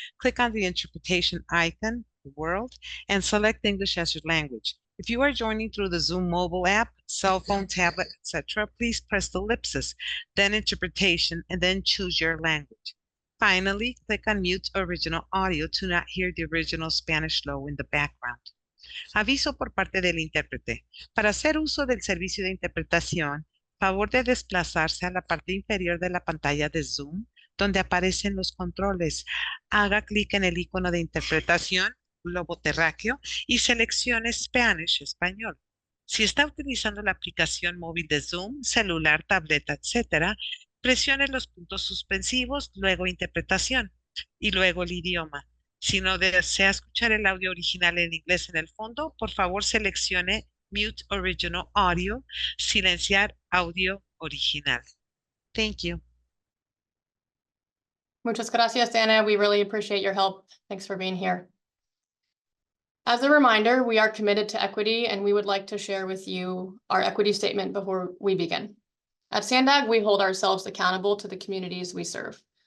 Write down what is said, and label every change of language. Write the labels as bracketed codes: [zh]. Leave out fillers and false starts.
[en] Click on the interpretation icon, the world, and select English as your language. If you are joining through the Zoom mobile app, cell phone, tablet, etc., please press the ellipsis, then interpretation, and then choose your language. Finally, click on mute original audio to not hear the original Spanish flow in the background. [es] Aviso por parte del intérprete. Para hacer uso del servicio de interpretación, favor de desplazarse a la parte inferior de la pantalla de Zoom, donde aparecen los controles. Haga clic en el icono de interpretación, globo terráqueo, y seleccione Spanish, español. Si está utilizando la aplicación móvil de Zoom, celular, tableta, etc., presione los puntos suspensivos, luego interpretación, y luego el idioma. Si no desea escuchar el audio original en inglés en el fondo, por favor seleccione Mute Original Audio, silenciar audio original. [en] Thank you. [es] Muchas gracias, Anna. [en] We really appreciate your help. Thanks for being here. As a reminder, we are committed to equity, and we would like to share with you our equity statement before we begin. At Sandag, we hold ourselves accountable to the communities we serve.